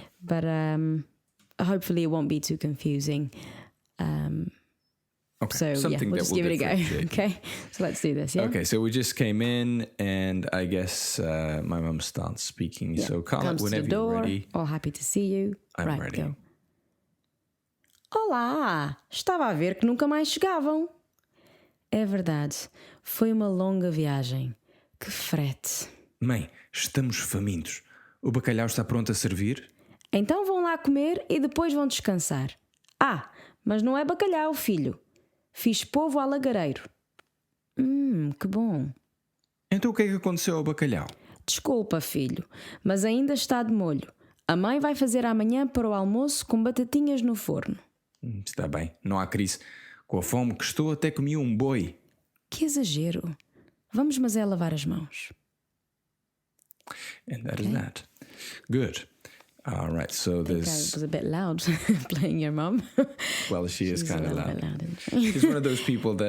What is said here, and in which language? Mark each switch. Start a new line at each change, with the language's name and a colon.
English: But hopefully, it won't be too confusing. Okay, so something we'll just give it a go. Okay, so let's do this. Yeah. Okay, so we just came in, and I guess my mum starts speaking. Yeah. So Carla, whenever you're ready. All happy to see you. I'm ready. Go.
Portuguese: Olá! Estava a ver que nunca mais chegavam. É verdade. Foi uma longa viagem. Que frete. Mãe, estamos famintos. O bacalhau está pronto a servir? Então vão lá comer e depois vão descansar. Ah, mas não é bacalhau, filho. Fiz polvo ao lagareiro. Que bom. Então o que é que aconteceu ao bacalhau? Desculpa, filho, mas ainda está de molho. A mãe vai fazer amanhã para o almoço com batatinhas no forno. Está bem, não há crise. Com a fome que estou, até comi um boi. Que exagero. Vamos, mas é lavar as mãos.
English: And that is that. Good. All right, so I was a bit loud playing your mum. Well, she's kind of loud. She's one of those people that...